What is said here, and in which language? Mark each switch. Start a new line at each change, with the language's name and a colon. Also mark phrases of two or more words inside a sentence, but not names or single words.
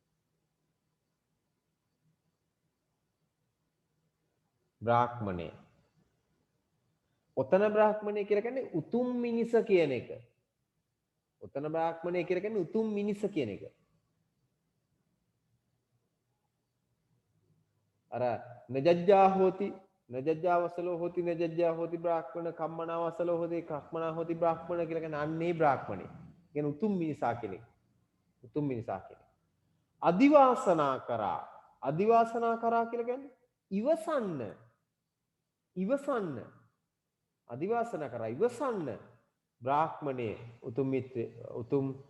Sinhala: බ්‍රාහ්මණය ඔතන බ්‍රාහ්මණය කියලා කියන්නේ උතුම් මිනිස කියන එක ඔතන බ්‍රාහ්මණය කියලා කියන්නේ උතුම් මිනිස කියන එක අර
Pali: නජජ්ජා හෝති නජජ්ජා වසලෝ හෝති නජජ්ජා හෝති බ්‍රාහ්මණ
Sinhala: කම්මනා වසලෝ හෝති කම්මනා හෝති බ්‍රාහ්මණ කියලා කියන අන්නේ බ්‍රාහ්මණය කියන උතුම් මිනිසා කෙනෙක් උතුම් මිනිසා කෙනෙක් අදිවාසනා කරා කියලා කියන්නේ ඉවසන්න අදිවාසනා කරා ඉවසන්න බ්‍රාහ්මණයේ උතුම් මිත්‍ර උතුම්